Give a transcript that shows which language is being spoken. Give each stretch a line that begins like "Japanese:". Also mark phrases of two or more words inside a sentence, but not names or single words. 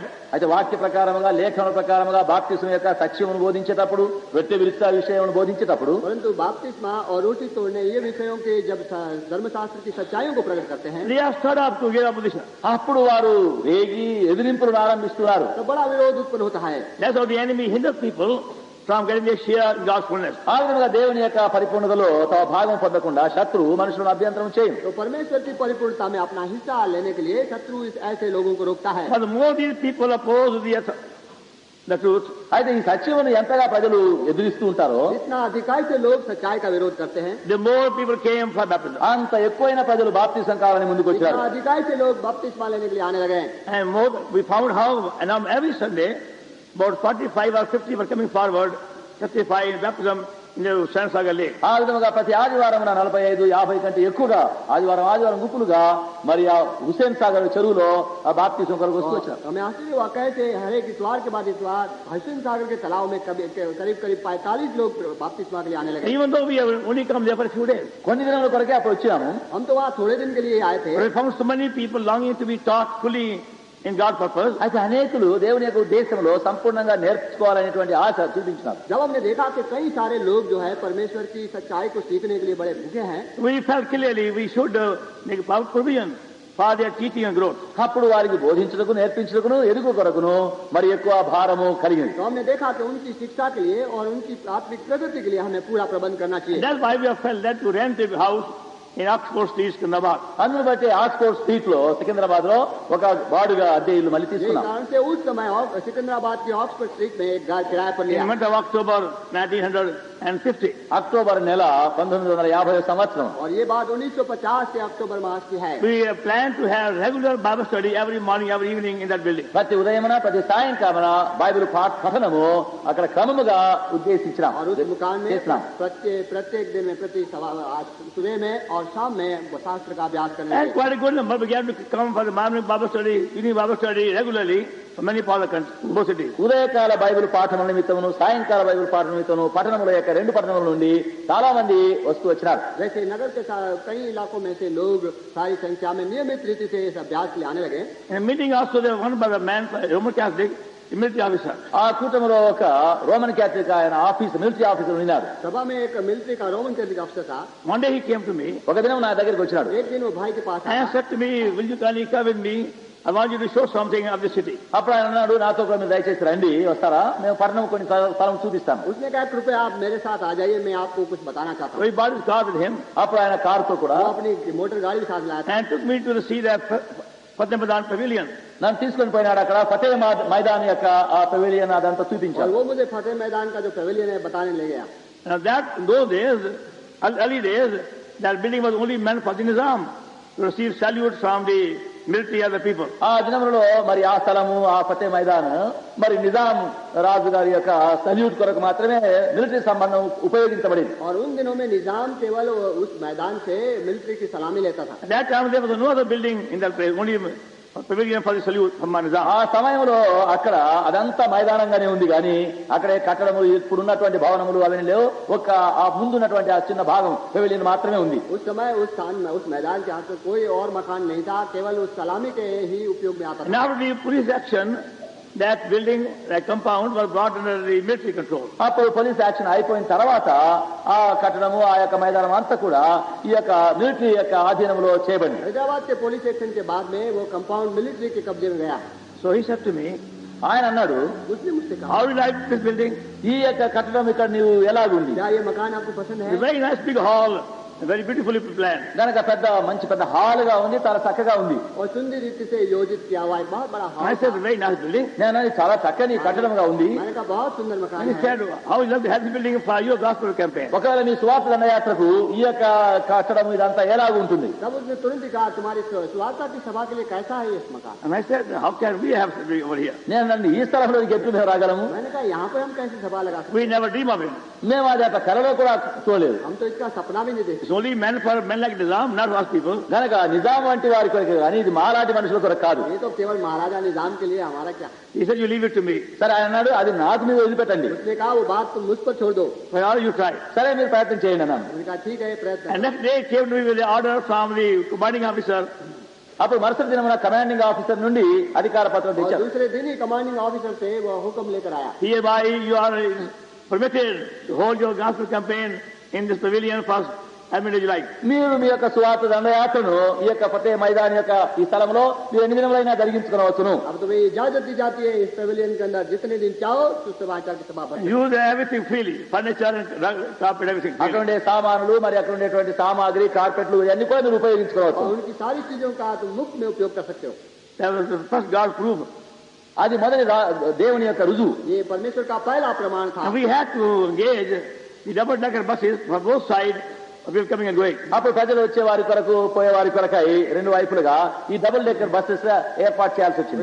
Telugu: అయితే వాక్య ప్రకారముగా లేఖన ప్రకారముగా బాప్తిసం యొక్క సత్యమును బోధించేటప్పుడు వ్యక్తి విరుద్ధ విషయమును బోధించేటప్పుడు
Hindi: परंतु बपतिस्मा और रोटी तोड़ने ये विषयों के जब धर्मशास्त्र की सच्चाइयों को प्रकट करते हैं
English: they are stirred up to give opposition.
Telugu: అప్పుడు వారు రేగి ఎదిరింపులను ఆరంభిస్తున్నారు.
Hindi: तो बड़ा विरोध उत्पन्न होता है.
English: That's how the enemy hinders people from getting their share in God's fullness.
Telugu: ఆ విధంగా దేవుని యొక్క పరిపూర్ణతలో తమ భాగం పొందకుండా శత్రువు మనుషులను అభ్యంతరం చేయదు.
Hindi: तो परमेश्वर की परिपूर्णता में अपना हिस्सा लेने के लिए शत्रु ऐसे लोगों को रोकता है.
English: But the more these people oppose the the truth.
Telugu: అయితే ఈ సత్యమును ఎంతగా ప్రజలు ఎదురిస్తూ ఉంటారో,
Hindi: जितना अधिकाई से लोग सच्चाई का विरोध करते हैं,
English: the more people came for baptism.
Telugu: అంత ఎక్కువైన ప్రజలు బాప్తిసం కావాలని ముందుకు
Hindi: जितना
Telugu: వచ్చారు.
Hindi: अधिकाई से लोग बपतिस्मा लेने के लिए आने लगे हैं.
English: And more, we found how, and now every Sunday, about 45 or 50 were coming forward, testify in baptism in the Sansagar Lake.
Telugu: ఆ విధముగా ప్రతి ఆదివారం 45-50 కంటే ఎక్కువగా ఆదివారం గుంపులుగా మరి ఆ హుసేన్ సాగర్ చెరువులో ఆ బాప్తిసం కొరకు వస్తూ వచ్చారు.
Hindi: हमें आश्चर्य हुआ, कहते हर एक इतवार के बाद इतवार हसन सागर के तालाब में करीब 45 लोग बपतिस्मा के लिए आने लगे.
English: Even though we have only come there for a few days,
Telugu: కొన్ని దినాల కొరకే అప్పుడు వచ్చాము.
Hindi: हम तो वहाँ थोड़े दिन के लिए आए थे,
English: but we found so many people longing to be taught fully in God's purpose.
Telugu: అయితే అనేకులు దేవుని యొక్క ఉద్దేశంలో సంపూర్ణంగా నేర్చుకోవాలనేటువంటి ఆశ చూపించినారు.
Hindi: जब हमने देखा कि कई सारे लोग जो है परमेश्वर की सच्चाई को सीखने के लिए बड़े भूखे हैं,
English: We felt clearly we should make provision for their teaching and growth.
Telugu: అప్పుడు వారికి బోధించుటకు నేర్పించుటకును ఎదుగు కొరకును మరి ఎక్కువ భారము కలిగింది.
Hindi: तो हमने देखा कि उनकी शिक्षा के लिए और उनकी आत्मिक प्रगति के लिए हमें पूरा प्रबंध करना चाहिए.
English: That's why we have felt led to rent a house in Oxford Street, Sikandrabad.
Telugu: అందును బట్టి ఆక్స్ఫోర్డ్ స్ట్రీట్ లో సికింద్రాబాద్ లో ఒక బాడుగా అద్దె ఇల్లు మళ్ళీ
Hindi: यही
Telugu: తీసుకున్నాం.
Hindi: कारण से उस समय सिकंदराबाद की ऑक्सफोर्ड स्ट्रीट में एक घर किराए पर
English: In
Hindi: लिया.
English: the month of October 1950.
Telugu: అక్టోబర్ నెల 1950 సంవత్సరం.
Hindi: और ये बात 1950 से अक्टूबर मास की है.
English: We plan to have regular Bible study every morning, every evening in that building.
Telugu: ప్రతి ఉదయమున ప్రతి సాయంకాలమున బైబిల్ పఠనము అక్కడ క్రమముగా ఉద్దేశించినాం,
Hindi: और उस दुकान में
Telugu: చేసినాం.
Hindi: प्रत्येक दिन में सुबह में और शाम में शास्त्र का अभ्यास करने
English: And
Hindi: लगे.
English: quite a good number began to come for the morning Bible study, evening Bible study regularly from many parts of the country, both cities.
Telugu: ఉదయకాల బైబిల్ పాఠముల నిమిత్తమును సాయంకాల బైబిల్ పాఠం నిమిత్తమును పట్టణముల యొక్క రెండు పట్టణముల నుండి చాలా మంది వస్తూ వచ్చినారు.
Hindi: वैसे नगर के कई इलाकों में से लोग सारी संख्या में नियमित रीति से इस अभ्यास के लिए आने लगे.
English: And meeting also there one by the man, Roman Catholic, the military officer.
Telugu: ఆ కూటమిలో ఒక రోమన్ క్యాథలిక్ ఆయన
English: military officer
Telugu: ఉన్నారు.
Hindi: सभा में एक मिलिट्री का रोमन कैथलिक अफसर था.
English: One day he came to me
Telugu: ఒక దినం నా దగ్గరికి వచ్చినాడు.
Hindi: एक दिन वो भाई के पास
English: and
Hindi: आया.
English: said to me, will you kindly come with me? I want you to show something of the city.
Telugu: అప్పుడు ఆయన అన్నాడు, నాతో కూడా మీరు దయచేసి రండి, వస్తారా, మేము పట్టణం కొన్ని స్థలం చూపిస్తాను.
Hindi: उसने कहा कृपया आप मेरे साथ आ जाइए, मैं आपको कुछ बताना चाहता
English: So
Hindi: हूँ.
English: he bought his car with him
Telugu: అప్పుడు ఆయన కారుతో కూడా
Hindi: वो अपनी मोटर गाड़ी के साथ लाया था.
English: and took me to see that Fateh Madan pavilion.
Telugu: నన్ను తీసుకొని పోయినాడు. అక్కడ ఫతే మైదాన్ యొక్క ఆ పెవిలియన్ అదంతా
Hindi: और
Telugu: చూపించాడు.
Hindi: वो मुझे फतेह मैदान का जो पेविलियन है बताने ले गया.
English: Now that in those days, early days, that building was only meant for the Nizam to receive salutes from the military of the people.
Telugu: ఆ దినములలో మరి ఆ స్థలము ఆ ఫతే మైదాన్ మరి నిజాం రాజు గారి యొక్క సల్యూట్ కొరకు మాత్రమే మిలిటరీ సంబంధం ఉపయోగించబడింది.
Hindi: और उन दिनों में निजाम केवल उस मैदान से मिलिट्री की सलामी लेता था.
English: At that time there was no other building in that place, only pavilion for the salute from Nizam.
Telugu: ఆ సమయంలో అక్కడ అదంతా మైదానంగానే ఉంది, కానీ అక్కడే కట్టడము ఇప్పుడున్నటువంటి భవనములు అవన్నీ లేవు. ఒక ఆ ముందున్నటువంటి ఆ చిన్న భాగం పెవిలియన్ మాత్రమే ఉంది.
Hindi: उस समय उस स्थान में उस मैदान के आसपास कोई और मकान नहीं था, केवल उस सलामी के ही उपयोग में आता
English: And
Hindi: था.
English: after the police action, that building, that compound was brought under the military control.
Telugu: అప్పుడు
English: police action
Telugu: అయిపోయిన తర్వాత ఆ కట్టడము ఆ యొక్క మైదానం అంతా కూడా ఈ యొక్క మిలిటరీ యొక్క ఆధీనంలో చేయబడింది.
Hindi: हैदराबाद के
English: police action
Hindi: के बाद में वो कंपाउंड मिलिट्री के कब्जे में गया.
English: So he said to me,
Telugu: ఆయన అన్నాడు,
Hindi: उसने मुझसे कहा,
English: how do you like this building?
Telugu: ఈ యొక్క కట్టడం ఇక్కడ నీవు ఎలాగుంది?
Hindi: क्या ये मकान आपको पसंद
English: It's
Hindi: है?
English: a very nice big hall, very beautifully planned.
Telugu: గనక మంచి పెద్ద హాల్ గా ఉంది, చాలా చక్కగా ఉంది.
Hindi: और सुंदर रीति से योजित किया हुआ एक बहुत बड़ा
English: I
Hindi: हॉल
English: said,
Hindi: था.
English: very nice building.
Telugu: నేను అన్నది చాలా చక్కని కట్టడంగా ఉంది.
Hindi: मैंने कहा बहुत सुंदर मकान
English: And he
Hindi: है.
English: said, how would you love to have this building for your gospel campaign?
Telugu: ఒకవేళ మీ సువార్త దండయాత్రకు ఈ యొక్క కట్టడం ఇదంతా ఎలాగ ఉంటుంది?
Hindi: तब उसने तुरंत ही कहा, तुम्हारी सुवार्ता की सभा के लिए कैसा है ये मकान?
English: And I said, how can we have something over here?
Telugu: నేను నన్ను ఈ స్థలంలో ఎప్పుడు మేము రాగలము?
Hindi: मैंने कहा यहाँ पर हम कैसे सभा लगा सकते
English: We never dream of it.
Telugu: మేము అది అట్లా కలలో కూడా చూడలేదు.
Hindi: हैं? हम तो इसका सपना भी नहीं देखते.
English: It's only meant for men like Nizam, not for us people.
Telugu: గనక నిజాం వంటి వారి కొరకు కానీ ఇది మాలాంటి మనుషుల కొరకు కాదు.
Hindi: ये तो केवल महाराजा निजाम के लिए, हमारा क्या?
English: He said, you leave it to me.
Telugu: సరే ఆయన అన్నాడు, అది నాకు మీరు వదిలిపెట్టండి.
Hindi: उसने कहा वो बात तुम मुझ पर छोड़ दो.
English: For all you try.
Telugu: సరే మీరు ప్రయత్నం చేయండి అన్నాను.
Hindi: मैंने कहा ठीक है, प्रयत्न
English: And
Hindi: करो.
English: next day came to me with the order from the commanding officer.
Telugu: అప్పుడు మరుసటి దినమున
English: commanding officer
Telugu: నుండి అధికార పత్రం
Hindi: और
Telugu: తెచ్చారు.
Hindi: दूसरे दिन ही
English: commanding officer
Hindi: से वो हुक्म लेकर आया.
English: Hereby you are permitted to hold your gospel campaign in this pavilion for as many as you like.
Telugu: మీరు మీ యొక్క సువార్త దండయాత్రను ఈ యొక్క ఫతే మైదాన్ యొక్క ఈ స్థలంలో మీరు ఎన్ని దినములైనా జరిగించుకోవచ్చును.
Hindi: अब तुम्हें इजाजत दी जाती है इस पेविलियन के अंदर जितने दिन चाहो तो समाचार की सभा भर.
English: Use everything freely, furniture and carpet, everything
Telugu: అక్కడ
English: freely.
Telugu: ఉండే సామానులు మరి అక్కడ ఉండేటువంటి సామాగ్రి కార్పెట్లు ఇవన్నీ కూడా మీరు ఉపయోగించుకోవచ్చు.
Hindi: और उनकी सारी चीजों का तुम मुफ्त में उपयोग कर सकते हो.
English: That was the first God proof
Telugu: అది మొదటి దేవుని యొక్క రుజువు.
Hindi: ये परमेश्वर का पहला प्रमाण था.
English: And we had to engage the double-decker buses for both sides of people coming and going.
Telugu: అప్పుడు ప్రజలు వచ్చే వారి కొరకు పోయే వారి కొరకై రెండు వైపులుగా ఈ
English: double decker buses
Telugu: ఏర్పాటు చేయాల్సి వచ్చింది.